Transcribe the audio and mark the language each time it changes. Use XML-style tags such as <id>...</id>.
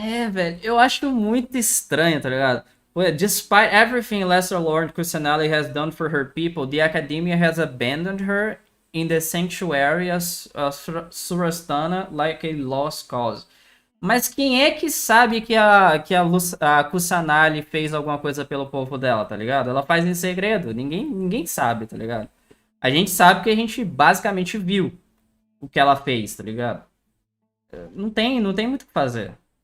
<pt>Velho, eu acho muito estranho, tá ligado?</pt> <en>Despite everything Lesser Lord Kusanali has done for her people, the Academia has abandoned her in the sanctuary of Surastana like a lost cause.</en> <pt>Mas quem é que sabe que a Kusanali fez alguma coisa pelo povo dela, tá ligado? Ela faz em segredo, ninguém sabe, tá ligado? A gente sabe que a gente basicamente viu o que ela fez, tá ligado? não tem muito o que fazer.</pt>